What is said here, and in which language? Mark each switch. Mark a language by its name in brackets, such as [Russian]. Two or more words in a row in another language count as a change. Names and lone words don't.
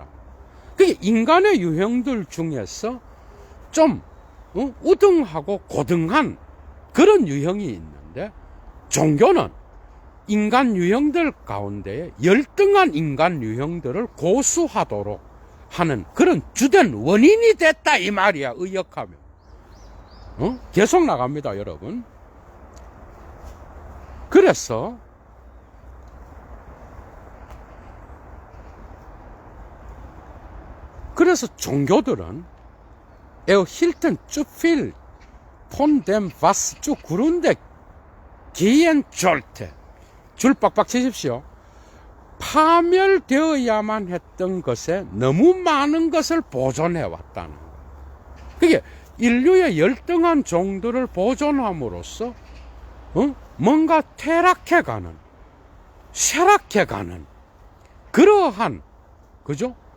[Korean] 그게 인간의 유형들 중에서 좀 우등하고 고등한 그런 유형이 있는데, 종교는 인간 유형들 가운데 열등한 인간 유형들을 고수하도록 하는 그런 주된 원인이 됐다 이 말이야, 의역하면. 계속 나갑니다, 여러분. 그래서 종교들은 [German] erhielten zu viel von dem, was zugrunde gehen sollte. [Korean] 줄 빡빡 치십시오. 파멸되어야만 했던 것에 너무 많은 것을 보존해 왔다는 거예요. 그게 인류의 열등한 종들을 보존함으로써 뭔가 퇴락해가는, 쇠락해가는 그러한, 그죠?